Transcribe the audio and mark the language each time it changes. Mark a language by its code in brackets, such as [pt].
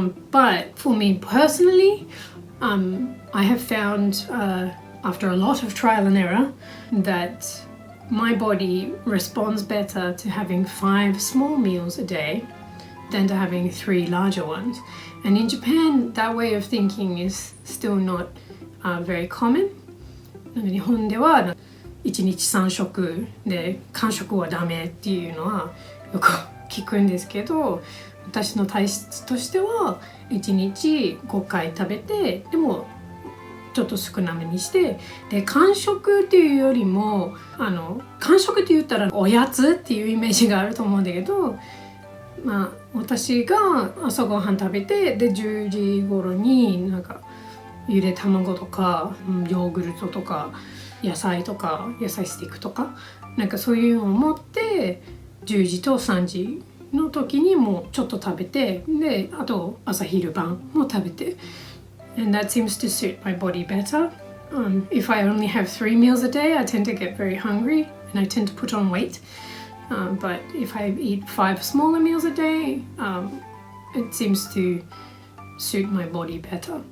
[en] But for me personally, I have found after a lot of trial and error that my body responds better to having 5 small meals a day than to having 3 larger ones. And in Japan, that way of thinking is still not very common. [ja] 日本では1日3食で間食はダメっていうのはよく聞くんですけど、私の体質としては1日5回食べて、でもちょっと少なめにして、で間食っていうよりも間食って言ったらおやつっていうイメージがあると思うんだけど、まあ私が朝ごはん食べて、で10時頃になんかゆで卵とかヨーグルトとか野菜とか野菜スティックとかなんかそういうのを持って10時と3時の時にもうちょっと食べて、であと朝昼晩も食べて。 [en] And that seems to suit my body better. If I only have 3 meals a day, I tend to get very hungry and I tend to put on weight. But if I eat 5 smaller meals a day, it seems to suit my body better.